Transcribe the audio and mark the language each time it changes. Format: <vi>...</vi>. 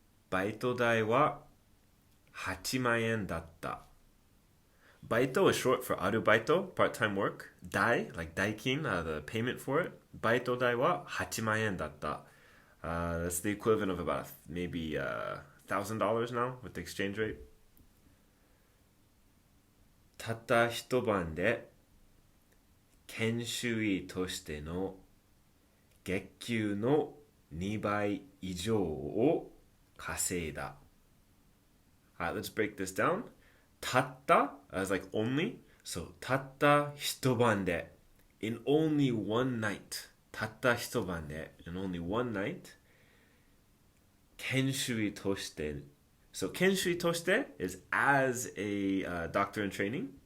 <ja>バイト代は8万円だった。</ja> <en>バイト is short for アルバイト, part-time work. 代, like 代金, the payment for it.</en> <ja>バイト代は8万円だった。</ja> <en>That's the equivalent of about maybe $1,000 now with the exchange rate.</en> <ja>たった一晩で研修医としての月給の2倍以上を稼いだ。</ja> <en>Alright, let's break this down. たった as like only. So</en> <ja>たった一晩で</ja> <en>in only one night.</en> <ja>たった一晩で</ja> <en>in only one night.</en> <ja>研修医として。</ja> <en>So</en> <ja>研修医として</ja> <en>is as a doctor in training.</en>